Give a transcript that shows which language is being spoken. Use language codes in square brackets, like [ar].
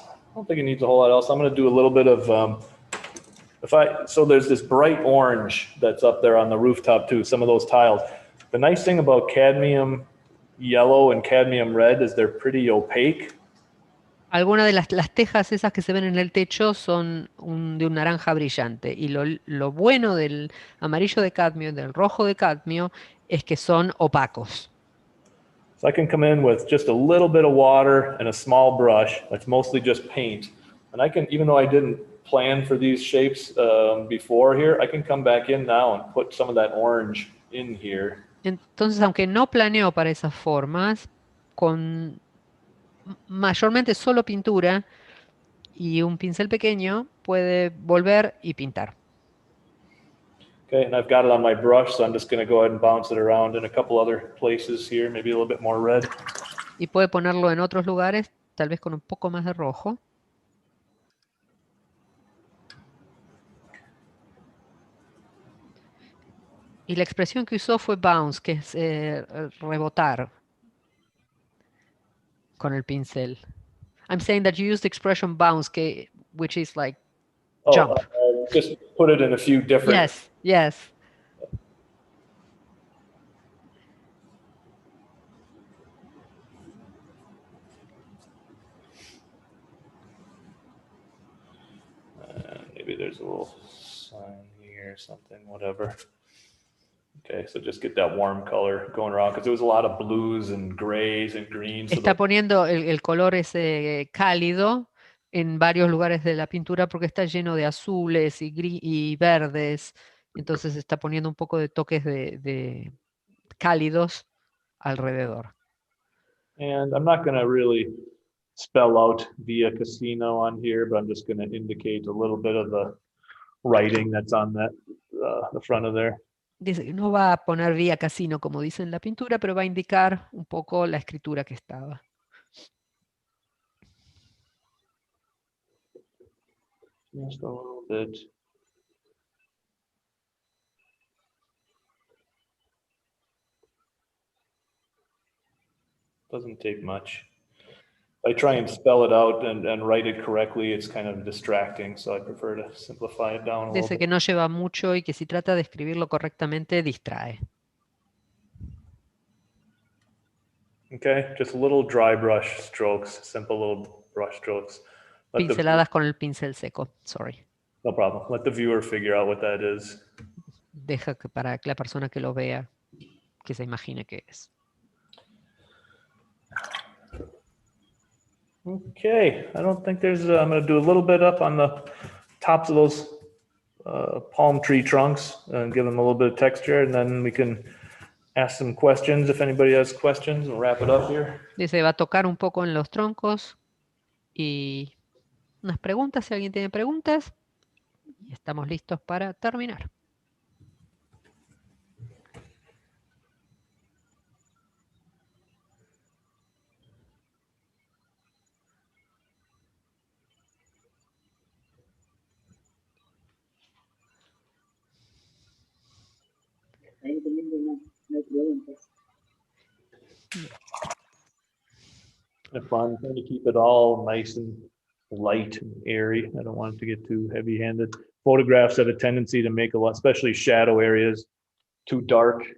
[en] I don't think it needs a whole lot else. I'm going to do a little bit of so there's this bright orange that's up there on the rooftop too, some of those tiles. The nice thing about cadmium yellow and cadmium red is they're pretty opaque. [es] Algunas de las tejas esas que se ven en el techo son de un naranja brillante. Y lo bueno del amarillo de cadmio, del rojo de cadmio, es que son opacos. [en] So I can come in with just a little bit of water and a small brush that's mostly just paint. And I can, even though I didn't plan for these shapes before here, I can come back in now and put some of that orange in here. [es] Entonces, aunque no planeo para esas formas, con mayormente solo pintura y un pincel pequeño, puede volver y pintar. [en] Okay, and I've got it on my brush, so I'm just going to go ahead and bounce it around in a couple other places here, maybe a little bit more red. [es] Y puede ponerlo en otros lugares, tal vez con un poco más de rojo. Y la expresión que usó fue bounce, que es rebotar con el pincel. [en] I'm saying that you used the expression bounce, which is like jump. Just put it in a few different. Yes, yes. Maybe there's a little sign here or something, whatever. Okay, so just get that warm color going around because there was a lot of blues and grays and greens. [es] Está poniendo el color ese cálido en varios lugares de la pintura porque está lleno de azules y verdes. Entonces está poniendo un poco de toques de cálidos alrededor. [en] And I'm not going to really spell out Via Casino on here, but I'm just going to indicate a little bit of the writing that's on that the front of there. [es] Dice que no va a poner Vía Casino como dice en la pintura, pero va a indicar un poco la escritura que estaba. [en] Just a little bit. Doesn't take much. I try and spell it out and write it correctly. It's kind of distracting, so I prefer to simplify it down a little [es] Dice [en] bit. [es] que no lleva mucho y que si trata de escribirlo correctamente distrae. [en] Okay, just little dry brush strokes, simple little brush strokes. [es] Pinceladas con el pincel seco, sorry. [en] No problem. Let the viewer figure out what that is. [es] Deja que para que la persona que lo vea, que se imagine qué es. [en] Okay, I don't think there's, I'm going to do a little bit up on the tops of those palm tree trunks and give them a little bit of texture, and then we can ask some questions if anybody has questions and wrap it up here. [es] Dice, va a tocar un poco en los troncos y unas preguntas, si alguien tiene preguntas. Y estamos listos para terminar. Ahí también no hay preguntas. [en] If I'm trying to keep it all nice and light and airy, I don't want it to get too heavy-handed. Photographs have a tendency to make a lot, especially shadow areas, too dark.